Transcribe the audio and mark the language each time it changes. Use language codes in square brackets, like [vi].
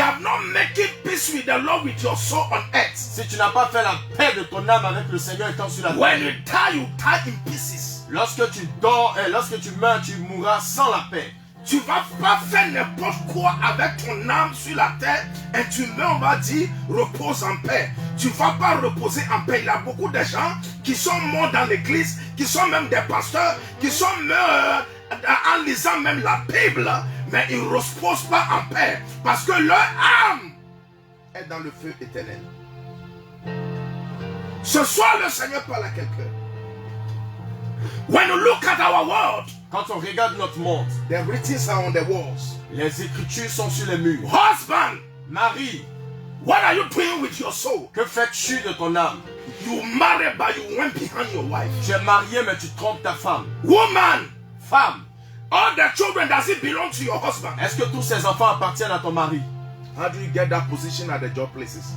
[en] have not making peace with the Lord with your soul on earth, [fr] Si tu n'as pas fait la paix de ton âme avec le Seigneur étant sur la [en] when [fr] terre, [en] you die in pieces. [fr] lorsque tu dors et lorsque tu meurs, tu mourras sans la paix. Tu vas pas faire n'importe quoi avec ton âme sur la terre et tu meurs, on va dire, repose en paix. Tu vas pas reposer en paix. Il y a beaucoup de gens qui sont morts dans l'église, qui sont même des pasteurs, qui sont morts en lisant même la Bible, mais ils ne reposent pas en paix parce que leur âme est dans le feu éternel. Ce soir, le Seigneur parle à quelqu'un. [en] When you look at our world, [fr] Quand on regarde notre monde, [en] the writings are on the walls. [fr] les écritures sont sur les murs. [en] Husband, [fr] Marie, [en] what are you doing with your soul? [fr] que fais-tu de ton âme? [en] You married but you went behind your wife. [fr] Tu es marié mais tu trompes ta femme. [en] Woman, [fr] Femme, [en] all the children, does it belong to your husband? [fr] est-ce que tous ces enfants appartiennent à ton mari? [en] How do you get that position at the job places?